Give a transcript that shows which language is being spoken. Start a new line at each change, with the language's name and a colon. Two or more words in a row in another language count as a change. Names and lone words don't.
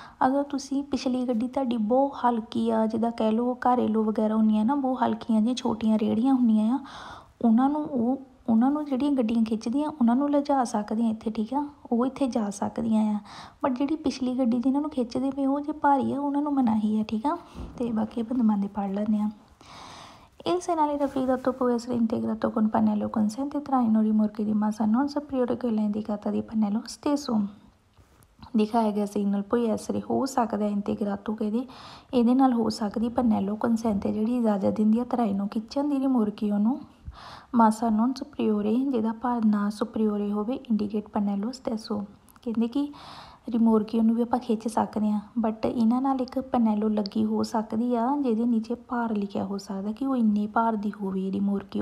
Punjabi: ਅਗਰ ਤੁਸੀਂ ਪਿਛਲੀ ਗੱਡੀ ਤੁਹਾਡੀ ਬਹੁਤ ਹਲਕੀ ਆ, ਜਿੱਦਾਂ ਕਹਿ ਲਓ ਘਰੇਲੂ ਵਗੈਰਾ ਹੁੰਦੀਆਂ ਨਾ, ਬਹੁਤ ਹਲਕੀਆਂ ਜਿਹੀਆਂ ਛੋਟੀਆਂ ਰੇਹੜੀਆਂ ਹੁੰਦੀਆਂ ਆ, ਉਹਨਾਂ ਨੂੰ ਜਿਹੜੀਆਂ ਗੱਡੀਆਂ ਖਿੱਚਦੀਆਂ ਉਹਨਾਂ ਨੂੰ ਲਿਜਾ ਸਕਦੀਆਂ ਇੱਥੇ, ਠੀਕ ਆ, ਉਹ ਇੱਥੇ ਜਾ ਸਕਦੀਆਂ ਆ। ਬਟ ਜਿਹੜੀ ਪਿਛਲੀ ਗੱਡੀ ਜਿਹਨਾਂ ਨੂੰ ਖਿੱਚਦੇ ਪਏ ਉਹ ਜੇ ਭਾਰੀ ਆ ਉਹਨਾਂ ਨੂੰ ਮਨਾਹੀ ਆ, ਠੀਕ ਆ। ਅਤੇ ਬਾਕੀ ਆਪਾਂ ਦਮਾਂਦੇ ਪੜ੍ਹ ਲੈਂਦੇ ਹਾਂ।
Italian: Il segnale raffigurato può essere integrato con pannello consente traino rimorchi di massa non superiore a quella indicata di pannello stesso।
Punjabi: ਦਿਖਾਇਆ ਗਿਆ ਸਿਗਨਲ ਕੋਈ ਐਸਰੇ ਹੋ ਸਕਦਾ ਇੰਟੀਗਰਾਟੋ, ਕਹਿੰਦੇ ਇਹਦੇ ਨਾਲ ਹੋ ਸਕਦੀ
Italian: pannello consente
Punjabi: ਜਿਹੜੀ ਇਜਾਜ਼ਤ ਦਿੰਦੀ ਆ ਤਰਾਈ ਨੂੰ ਖਿੱਚਣ ਦੀ ਰਿਮੋਰਕੀ ਉਹਨੂੰ,
Italian: massa non superiore
Punjabi: ਜਿਹਦਾ ਭਾਰ ਨਾ ਸੁਪਰੀਓਰੇ ਹੋਵੇ, ਇੰਡੀਕੇਟ
Italian: pannello stesso,
Punjabi: ਕਹਿੰਦੇ ਕਿ ਰਿਮੋਰਕੀ ਉਹਨੂੰ ਵੀ ਆਪਾਂ ਖਿੱਚ ਸਕਦੇ ਹਾਂ, ਬਟ ਇਹਨਾਂ ਨਾਲ ਇੱਕ ਪਨੈਲੋ ਲੱਗੀ ਹੋ ਸਕਦੀ ਆ ਜਿਹਦੇ ਨੀਚੇ ਭਾਰ ਲਿਖਿਆ ਹੋ ਸਕਦਾ ਕਿ ਉਹ ਇੰਨੇ ਭਾਰ ਦੀ ਹੋਵੇ ਰਿਮੋਰਕੀ।